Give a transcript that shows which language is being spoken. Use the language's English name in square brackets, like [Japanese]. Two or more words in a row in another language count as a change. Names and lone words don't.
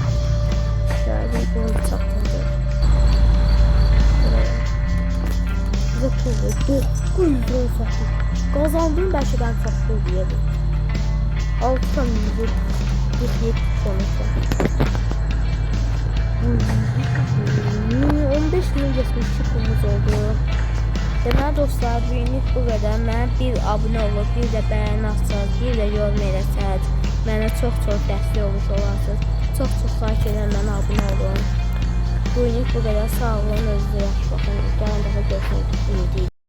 [Turkish] Şöyle bunu çaktırdım. Bize pul verdi. 900 lira sattım. Kazandım belki ben çok pul diyelim. 6 tane 47 sonuçta. 15 milyon geçmiş pulumuz oldu. [Azerbaijani] Deməli dostlar, bugünlük bu qədər. Mənə bir abunə olub, bir də bəyəni atsınız, bir də yorum eləsəz, mənə çox dəstək olmuş olarsınız. Çox xahiş edirəm, mənə abunə olun. Bugünlük bu qədər. Sağ olun, özünüzə yaxşı baxın. Gələn dəfə görüşmək ümidi.